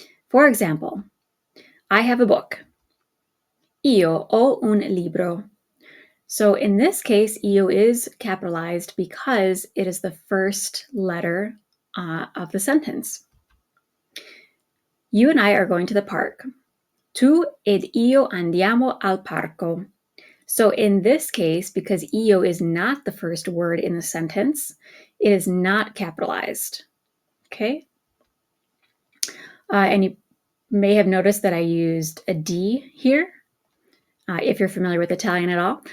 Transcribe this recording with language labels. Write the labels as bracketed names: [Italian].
[English] For example, I have a book. [Italian] Io ho un libro. [English] So in this case, io is capitalized because it is the first letter of the sentence. You and I are going to the park. [Italian] Tu ed io andiamo al parco. [English] So in this case, because io is not the first word in the sentence, it is not capitalized. Okay? And you may have noticed that I used a D here, if you're familiar with Italian at all.